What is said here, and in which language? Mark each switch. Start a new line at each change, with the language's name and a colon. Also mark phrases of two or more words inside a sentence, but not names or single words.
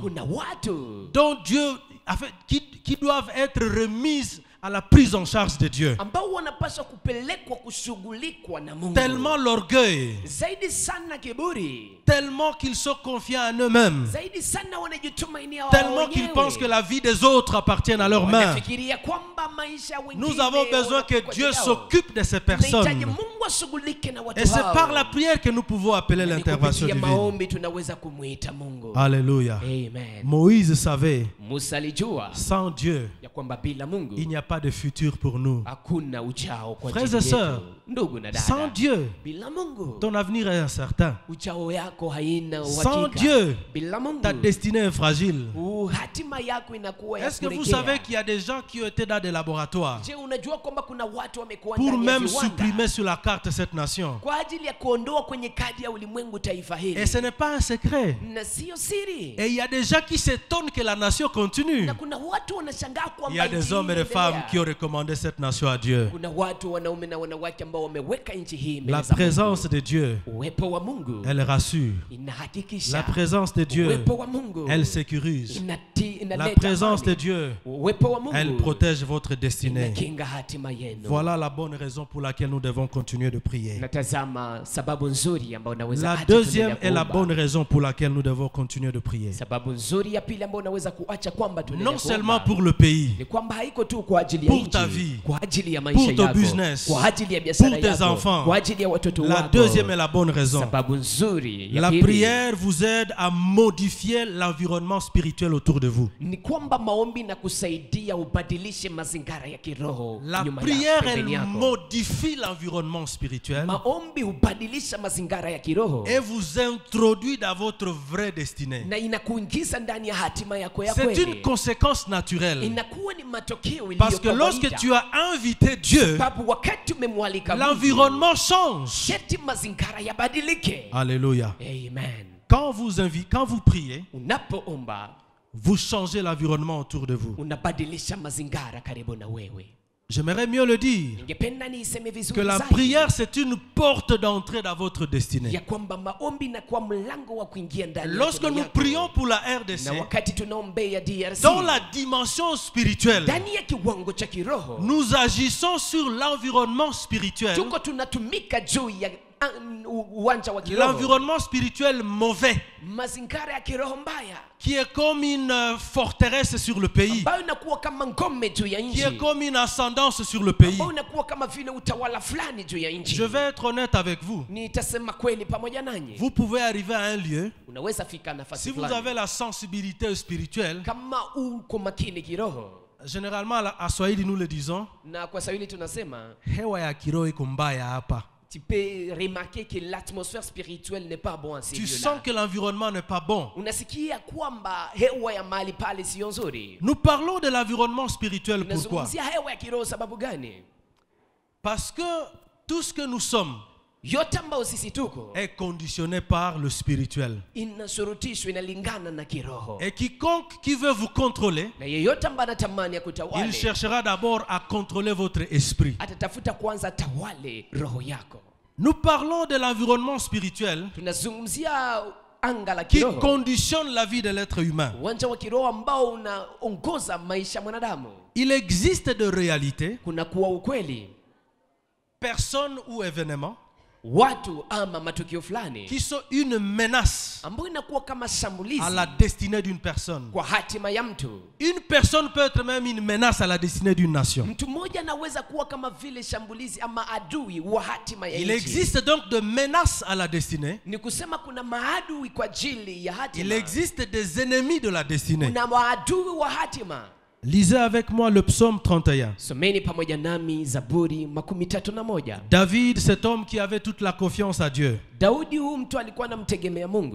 Swahili: kuna watu
French: dont Dieu, en fait, qui doivent être remises à la prise en charge de Dieu.
Swahili: ambao wanapaswa kupelekwa kushughulikwa na Mungu.
French: Tellement l'orgueil,
Swahili: Zaidi sana kiburi,
French: tellement qu'ils sont confiants en eux-mêmes,
Swahili: zaidi sana wanajitumainia wao
French: tellement qu'ils
Swahili: wenyewe.
French: pensent que la vie des autres appartient à leurs mains.
Swahili: Wanafikiria kwamba maisha ya wengine
French: Nous avons besoin que
Swahili: wanakuwa
French: Dieu
Swahili: yao.
French: s'occupe de ces
Swahili: Tunahitaji
French: personnes.
Swahili: Mungu ashughulike na watu
French: Et c'est
Swahili: hao.
French: par la prière que nous pouvons appeler
Swahili: Ni
French: l'intervention
Swahili: kupitia
French: divine.
Swahili: maombi tunaweza kumuita Mungu.
French: Alléluia.
Swahili: Amen.
French: Moïse savait,
Swahili: Musa alijua
French: sans Dieu,
Swahili: ya kwamba bila Mungu
French: il n'y a pas de futur pour nous.
Swahili: hakuna ujao kwa
French: Frères
Swahili: ajili
French: et sœurs,
Swahili: yetu. Ndugu na
French: Sans
Swahili: dada,
French: Dieu,
Swahili: bila Mungu
French: ton avenir est incertain.
Swahili: ujao yako haina
French: Sans
Swahili: uhakika.
French: Dieu,
Swahili: Bila Mungu
French: ta destinée est fragile.
Swahili: hatima yako inakuwa ya
French: Est-ce que vous
Swahili: kuregea.
French: savez qu'il y a des gens qui ont été dans des laboratoires
Swahili: Je, unajua kwamba kuna watu wamekuwa
French: pour
Swahili: ndani ya
French: même
Swahili: viwanda
French: supprimer sur la carte cette nation?
Swahili: kwa ajili ya kuondoa kwenye kadi ya ulimwengu taifa hili,
French: Et ce n'est pas un secret.
Swahili: na sio siri.
French: Et il y a des gens qui s'étonnent que la nation continue.
Swahili: Na kuna watu wanashangaa
French: Il y
Swahili: kwamba
French: a des
Swahili: nchi
French: hommes et
Swahili: hii
French: des femmes
Swahili: inaendelea.
French: qui ont recommandé cette nation à Dieu.
Swahili: Kuna watu wanaume na wanawake ambao wameweka nchi hii mbele
French: La
Swahili: za
French: présence
Swahili: Mungu.
French: de Dieu,
Swahili: Uwepo wa Mungu
French: elle rassure.
Swahili: inahakikisha.
French: La présence de Dieu,
Swahili: Uwepo wa Mungu
French: elle sécurise. La
Swahili: inaleta
French: présence de
Swahili: amani.
French: Dieu,
Swahili: Uwepo wa Mungu
French: elle protège votre destinée.
Swahili: inakinga hatima yenu.
French: Voilà la bonne raison pour laquelle nous devons continuer de prier.
Swahili: Natazama sababu nzuri ambayo unaweza
French: La
Swahili: acha
French: deuxième
Swahili: tuendelee
French: est la
Swahili: kuomba.
French: bonne raison pour laquelle nous devons continuer de prier.
Swahili: Sababu nzuri ya pili ambayo unaweza kuacha kwamba tuendelee
French: Non
Swahili: kuomba
French: seulement pour le pays,
Swahili: ni kwamba haiko tu kwa ajili ya
French: pour
Swahili: nchi,
French: ta vie,
Swahili: kwa ajili ya maisha
French: pour ton
Swahili: yako,
French: business,
Swahili: kwa ajili ya biashara
French: pour tes
Swahili: yako,
French: enfants.
Swahili: kwa ajili ya watoto
French: la
Swahili: wako.
French: deuxième est la bonne raison.
Swahili: Sababu nzuri ya
French: La
Swahili: pili
French: prière vous aide à modifier l'environnement spirituel autour de vous.
Swahili: ni kwamba maombi na kusaidia ubadilishe mazingira ya kiroho
French: La
Swahili: nyuma
French: prière,
Swahili: pembeni
French: elle
Swahili: yako.
French: modifie l'environnement spirituel
Swahili: Maombi hubadilisha mazingira ya kiroho
French: et vous introduit dans votre vraie destinée.
Swahili: na inakuingiza ndani ya hatima yako ya
French: C'est
Swahili: kweli.
French: une conséquence naturelle.
Swahili: Inakuwa ni matokeo iliyo
French: Parce que lorsque tu as invité Dieu,
Swahili: sababu wakati umemwalika Mungu,
French: l'environnement change.
Swahili: sheti mazingira yabadilike.
French: Alléluia.
Swahili: Amen.
French: Quand vous priez,
Swahili: Unapoomba
French: vous changez l'environnement autour de vous.
Swahili: unabadilisha mazingira karibu na wewe.
French: J'aimerais mieux le dire.
Swahili: Ningependa niiseme vizuri
French: Que la
Swahili: zaidi.
French: prière, c'est une porte d'entrée dans votre destinée.
Swahili: Ya kwamba maombi na kwa mlango wa kuingia ndani ya
French: Lorsque
Swahili: hatima
French: nous
Swahili: yako.
French: prions pour la
Swahili: Na
French: RDC,
Swahili: wakati tunaombea DRC,
French: dans la dimension spirituelle,
Swahili: ndani ya kiwango cha kiroho,
French: nous agissons sur l'environnement spirituel.
Swahili: tuko tunatumika juu ya uwanja wa kiroho.
French: L'environnement spirituel mauvais,
Swahili: Mazingara ya kiroho mbaya,
French: qui est comme une forteresse sur le pays,
Swahili: ambayo inakuwa kama ngome juu ya
French: qui
Swahili: nchi,
French: est comme une ascendance sur le pays.
Swahili: ambayo inakuwa kama vile utawala fulani juu ya nchi.
French: Je vais être honnête avec vous.
Swahili: Nitasema kweli pamoja nanyi.
French: Vous pouvez arriver à un lieu,
Swahili: Unaweza fika nafasi
French: si vous
Swahili: fulani,
French: avez la sensibilité spirituelle,
Swahili: kama uko makini kiroho,
French: généralement à Swahili nous le disons,
Swahili: na kwa Swahili tunasema hewa ya kiroho iko mbaya hapa.
French: tu peux remarquer que l'atmosphère spirituelle n'est pas bonne à ce Tu lieu-là. sens que l'environnement n'est pas bon.
Swahili: Unasikia kwamba hewa ya mahali pale sio nzuri.
French: Nous parlons de l'environnement spirituel. Pourquoi?
Swahili: Tunazungumzia hewa ya kiroho sababu gani?
French: Parce que tout ce que nous sommes
Swahili: Yote ambayo sisi tuko
French: est conditionné par le spirituel.
Swahili: inashurutishwa, inalingana na kiroho.
French: Et quiconque qui veut vous contrôler,
Swahili: Na yeyote ambaye anatamani ya
French: il
Swahili: kutawale,
French: cherchera d'abord à contrôler votre esprit.
Swahili: atatafuta kwanza tawale roho yako.
French: Nous parlons de l'environnement spirituel
Swahili: Tunazungumzia anga la
French: qui
Swahili: kiroho,
French: conditionne la vie de l'être humain.
Swahili: uwanja wa kiroho ambao unaongoza maisha ya mwanadamu.
French: Il existe de réalités,
Swahili: Kuna kuwa ukweli,
French: personnes ou événements
Swahili: watu ama matukio fulani
French: qui sont une menace
Swahili: ambayo inakuwa kama shambulizi
French: à la destinée d'une personne.
Swahili: kwa hatima ya mtu.
French: Une personne peut être même une menace à la destinée d'une nation.
Swahili: Mtu mmoja anaweza kuwa kama vile shambulizi ama adui wa hatima ya
French: Il
Swahili: nchi.
French: existe donc de menaces à la destinée.
Swahili: Ni kusema kuna maadui kwa ajili ya
French: Il
Swahili: hatima.
French: existe des ennemis de la destinée.
Swahili: Kuna maadui wa hatima.
French: Lisez avec moi le psaume 31.
Swahili: Someni pamoja nami Zaburi 31.
French: David, cet homme qui avait toute la confiance à Dieu.
Swahili: Daudi huyu mtu alikuwa anamtegemea Mungu.